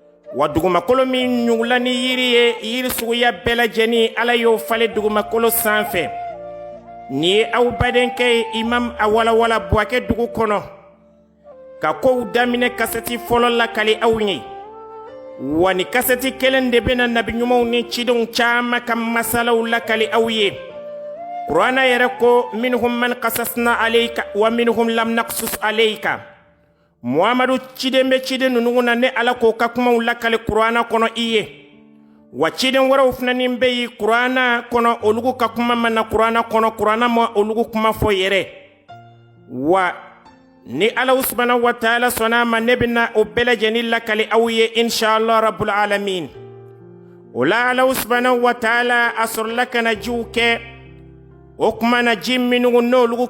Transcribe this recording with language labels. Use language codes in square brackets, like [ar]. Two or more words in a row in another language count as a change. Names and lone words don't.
[bm] wa dugumakolo min ɲugula ni yiri ye yiri suguya bɛɛ lajɛlen ala y'o falen dugumakolo sanfɛ ni ye aw badenkɛ ye imam a walawala buwakɛ dugu kɔnɔ ka kow daminɛ kasɛti fɔlɔ lakali aw ye wa ni kasɛti kelen de bena nabiɲumanw ni cidenw caaman ka masalaw lakali aw ye kurana yɛrɛ ko [ar] منهم من قصصنا عليك ومنهم لم نقصص عليك [bm] muhamadu ciden be ciden nunugu na ne ala k'o ka kumaw lakali kurana kɔnɔ i ye wa ciden wɛrɛw fananin be yi kurana kɔnɔ olugu ka kuma ma na kurana kɔnɔ kurana ma olugu kuma fɔ yɛrɛ wa ni [ar] الله سبحانه وتعالى [bm] sɔnna ma ne bena o bɛɛ lajɛlen lakali aw ye [ar] إن شاء الله رب العالمين [bm] o la [ar] الله سبحانه وتعالى [bm] a sɔrɔla ka na jiw kɛ o kuma na ji minnugu n'olugu